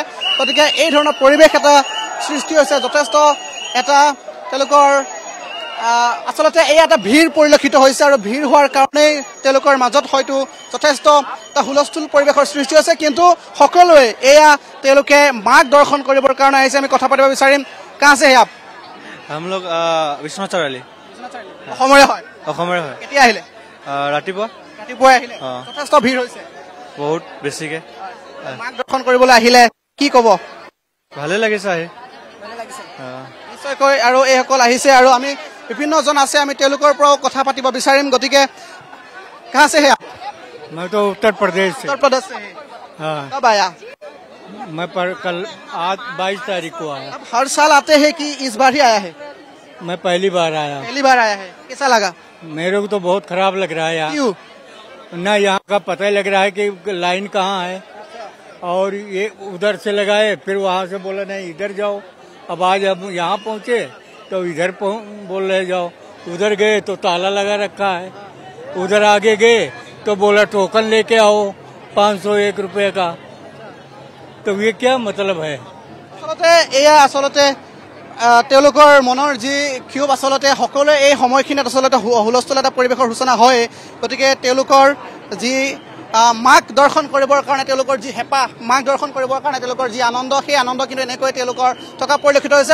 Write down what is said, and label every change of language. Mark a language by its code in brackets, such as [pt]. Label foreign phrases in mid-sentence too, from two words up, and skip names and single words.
[as] গতিকে এই ধৰণৰ পৰিৱেশ এটা সৃষ্টি হৈছে, যথেষ্ট এটা তেওঁলোকৰ আচলতে এই এটা ভিৰ পৰিলক্ষিত হৈছে আৰু ভিৰ হোৱাৰ কাৰণেই তেওঁলোকৰ মাজত হয়তো যথেষ্ট এটা হুলস্থুল পৰিৱেশৰ সৃষ্টি হৈছে। কিন্তু সকলোৱে এয়া তেওঁলোকে মাক দৰ্শন কৰিবৰ কাৰণে আহিছে। আমি কথা পাতিব বিচাৰিম। [hi] कहाँ से है आप? हम लोग विश्वनाथ चाराली। [as] অসমৰে হয়? অসমৰে হয়। কেতিয়া আহিলে? ৰাতিপুৱাই আহিলে? যথেষ্ট ভিৰ হৈছে বহুত বেছিকে। মাক দৰ্শন কৰিবলৈ আহিলে, কি ক'ব? ভালে লাগিছে আহি। নিশ্চয়কৈ আৰু এইসকল আহিছে আৰু আমি বিভিন্নজন আছে, আমি তেওঁলোকৰ পৰাও কথা পাতিব বিচাৰিম। [hi] গতিকে कहाँ से है आप? मैं तो उत्तर प्रदेश से। उत्तर प्रदेश से है? हाँ। कब आया? मैं कल आज 22 तारीख को आया। अब हर साल आते हैं कि इस बार ही आया है? मैं पहली बार आया। पहली बार आया है। कैसा लगा? मेरे को तो बहुत खराब लग रहा है यहाँ। क्यों? ना यहाँ का पता ही लग रहा है कि लाइन कहाँ है और ये उधर से लगाए, फिर वहाँ से बोला नहीं इधर जाओ। अब आज हम यहाँ पहुँचे तो इधर बोल रहे जाओ, उधर गए तो ताला लगा रखा है, उधर आगे गए तो बोला टोकन लेके आओ 501 रुपये का। तो ये क्या मतलब है? [as] আচলতে এয়া আচলতে তেওঁলোকৰ মনৰ যি ক্ষোভ, আচলতে সকলোৱে এই সময়খিনিত আচলতে হুলস্থুল এটা পৰিৱেশৰ সূচনা হয়। গতিকে তেওঁলোকৰ যি মাক দৰ্শন কৰিবৰ কাৰণে তেওঁলোকৰ যি হেঁপাহ, মাক দৰ্শন কৰিবৰ কাৰণে তেওঁলোকৰ যি আনন্দ, সেই আনন্দ কিন্তু এনেকৈ তেওঁলোকৰ থকা পৰিলক্ষিত হৈছে।